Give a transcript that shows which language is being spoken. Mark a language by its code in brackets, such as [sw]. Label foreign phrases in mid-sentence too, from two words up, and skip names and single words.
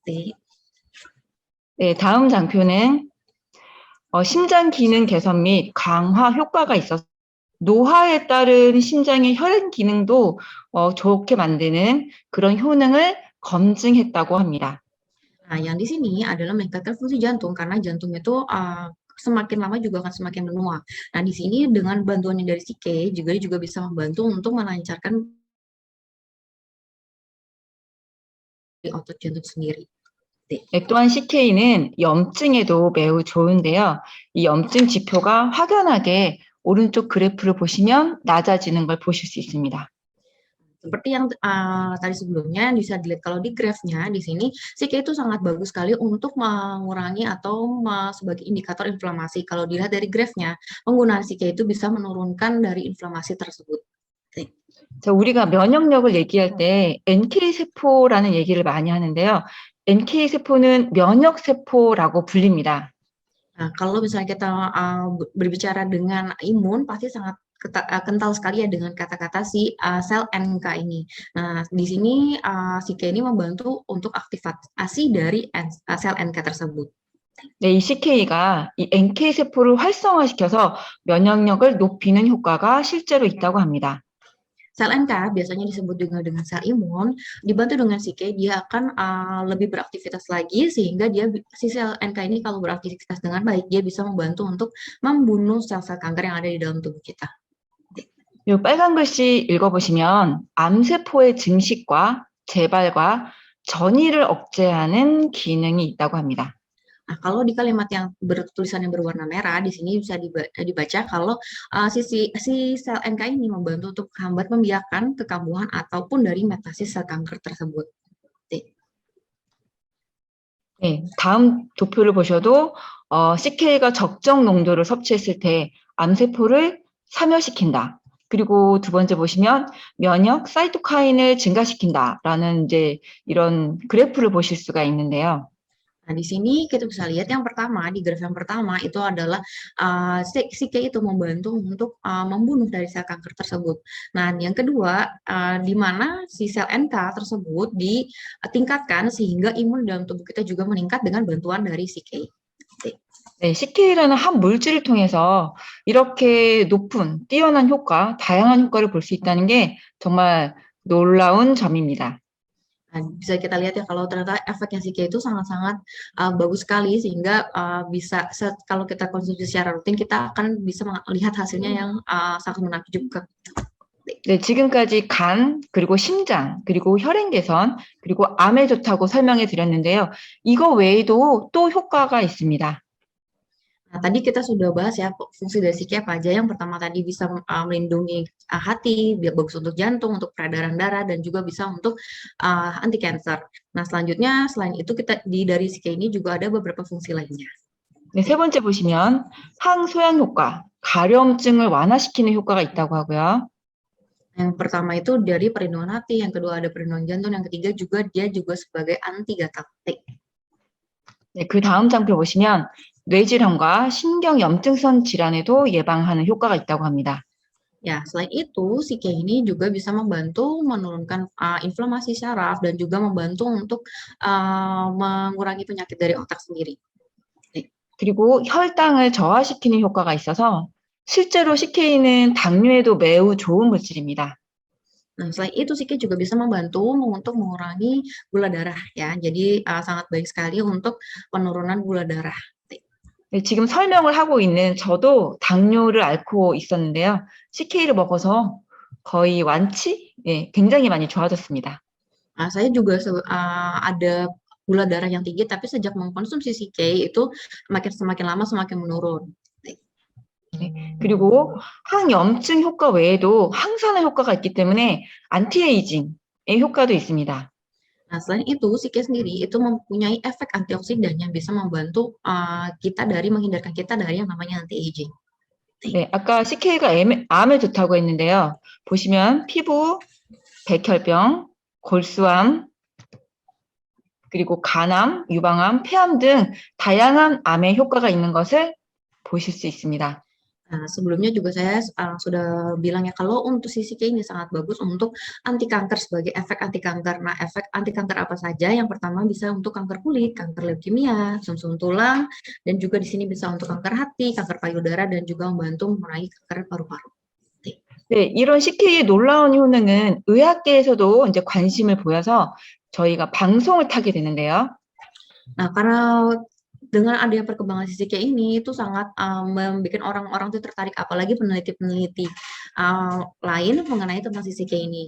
[ko] 네, 다음 장표는 심장 기능 개선 및 강화 효과가 있어서 노화에 따른 심장의 혈행 기능도 좋게 만드는 그런 효능을 검증했다고 합니다. [id] Nah, yang di sini adalah meningkatkan fungsi jantung karena jantung itu semakin lama juga akan semakin menua. Nah, di sini dengan bantuannya dari CK juga bisa membantu untuk melancarkan otot jantung sendiri. [ko] 네, 또한 CK는 염증에도 매우 좋은데요. 이 염증 지표가 확연하게 오른쪽 그래프를 보시면 낮아지는 걸 보실 수 있습니다. [id] Seperti yang tadi sebelumnya bisa dilihat kalau di grafnya di sini CK itu sangat bagus sekali untuk mengurangi atau sebagai indikator inflamasi. Kalau dilihat dari grafnya, penggunaan CK itu bisa menurunkan dari inflamasi tersebut. [ko] 자, 우리가 면역력을 얘기할 때 NK 세포라는 얘기를 많이 하는데요. NK 세포는 면역 세포라고 불립니다. [id] Nah, kalau misalnya kita berbicara dengan imun, pasti sangat kental sekali ya dengan kata-kata si sel NK ini. Nah, di sini si K ini membantu untuk aktivasi dari sel NK tersebut. [ko] 네, 이 CK가 이 NK 세포를 활성화시켜서 면역력을 높이는 효과가 실제로 있다고 합니다. [id] Sel NK biasanya disebut juga dengan sel imun, dibantu dengan si K dia akan lebih beraktivitas lagi sehingga si sel NK ini kalau beraktivitas dengan baik dia bisa membantu untuk membunuh sel-sel kanker yang ada di dalam tubuh kita. [ko] 이 빨간 글씨 읽어보시면 암세포의 증식과 재발과 전이를 억제하는 기능이 있다고 합니다. [id] Nah, kalau di kalimat yang bertulisan yang berwarna merah, di sini bisa dibaca kalau si sel NK ini membantu untuk menghambat membiarkan kekambuhan ataupun dari metastasis sel kanker tersebut. [ko] 네, 다음 도표를 보셔도 CK가 적정 농도를 섭취했을 때 암세포를 사멸시킨다. 그리고 두 번째 보시면 면역 사이토카인을 증가시킨다라는 이제 이런 그래프를 보실 수가 있는데요. [id] Nah, di sini kita bisa lihat yang pertama, di graf yang pertama itu adalah si K itu membantu untuk membunuh dari sel kanker tersebut. Nah, yang kedua, di mana si sel NK tersebut ditingkatkan sehingga imun dalam tubuh kita juga meningkat dengan bantuan dari si K. [ko] 네, CK라는 한 물질을 통해서 이렇게 높은 뛰어난 효과, 다양한 효과를 볼 수 있다는 게 정말 놀라운 점입니다. [id] Nah, bisa kita lihat ya kalau ternyata efeknya si K itu sangat-sangat bagus sekali sehingga bisa kalau kita konsumsi secara rutin kita akan bisa melihat hasilnya yang sangat menakjubkan. [ko] 네, 지금까지 간, 그리고 심장, 그리고 혈행 개선, 그리고 암에 좋다고 설명해 드렸는데요. 이거 외에도 또 효과가 있습니다. [id] Nah, tadi kita sudah bahas ya fungsi dari si K apa aja. Yang pertama tadi bisa melindungi hati, bagus untuk jantung, untuk peredaran darah, dan juga bisa untuk [en] anti cancer. [id] Nah, selanjutnya selain itu dari si K ini juga ada beberapa fungsi lainnya. [ko] 네, 세 번째 보시면 항소양 효과, 가려움증을 완화시키는 효과가 있다고 하고요. [id] Yang pertama itu dari perlindungan hati, yang kedua ada perlindungan jantung, yang ketiga dia juga sebagai anti gatal. [ko] 네, 그 다음 장표 보시면 뇌질환과 신경염증성 질환에도 예방하는 효과가 있다고 합니다. [id] Ya, selain itu, si K ini juga bisa membantu menurunkan inflamasi saraf dan juga membantu untuk mengurangi penyakit dari otak sendiri. [ko] 그리고 혈당을 저하시키는 효과가 있어서 실제로 CK는 당뇨에도 매우 좋은 물질입니다. [id] Nah, selain itu si K juga bisa membantu untuk mengurangi gula darah ya. Jadi sangat baik sekali untuk penurunan gula darah. [ko] 네, 지금 설명을 하고 있는 저도 당뇨를 앓고 있었는데요. CK를 먹어서 거의 완치? 네, 굉장히 많이 좋아졌습니다. [id] Nah, saya juga ada gula darah yang tinggi, tapi sejak mengkonsumsi si K itu semakin lama semakin menurun. [ko] 네, 그리고 항염증 효과 외에도 항산화 효과가 있기 때문에 안티에이징의 효과도 있습니다. [id] Nah, selain itu, si K sendiri itu mempunyai efek antioksidan yang bisa membantu menghindarkan kita dari yang namanya anti-aging. [ko] 네, 아까 CK가 암에 좋다고 했는데요. 보시면 피부, 백혈병, 골수암, 그리고 간암, 유방암, 폐암 등 다양한 암에 효과가 있는 것을 보실 수 있습니다. [id] Nah, sebelumnya juga saya sudah bilang ya kalau untuk si K ini sangat bagus untuk anti kanker sebagai efek anti kanker. Nah, efek anti kanker apa saja? Yang pertama bisa untuk kanker kulit, kanker leukemia, sum-sum tulang, dan juga di sini bisa untuk kanker hati, kanker payudara, dan juga membantu mengurangi kanker paru-paru. [ko] 네, 이런 CK의 놀라운 효능은 의학계에서도 이제 관심을 보여서 저희가 방송을 타게 되는데요. [id] Nah, karena dengan adanya perkembangan CCK ini itu sangat membuat orang-orang tuh tertarik, apalagi peneliti-peneliti lain mengenai tentang CCK ini.